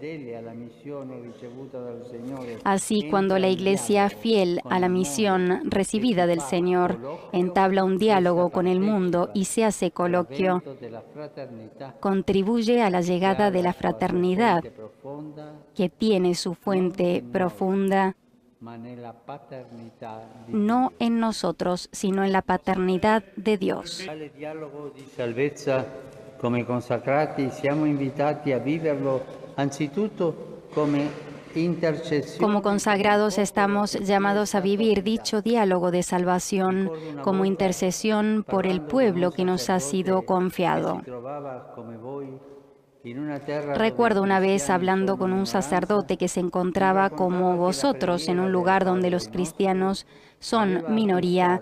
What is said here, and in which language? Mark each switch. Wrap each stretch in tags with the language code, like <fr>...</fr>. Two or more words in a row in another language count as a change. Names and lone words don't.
<es>Así, cuando la Iglesia fiel a la misión recibida del Señor entabla un diálogo con el mundo y se hace coloquio, contribuye a la llegada de la fraternidad, que tiene su fuente profunda no en nosotros, sino en la paternidad de Dios.</es> <it>Come consacrati siamo invitati a viverlo anzitutto come intercesione.</it> <es>Como consagrados estamos llamados a vivir dicho diálogo de salvación como intercesión por el pueblo que nos ha sido confiado. Recuerdo una vez hablando con un sacerdote que se encontraba como vosotros en un lugar donde los cristianos son minoría.</es>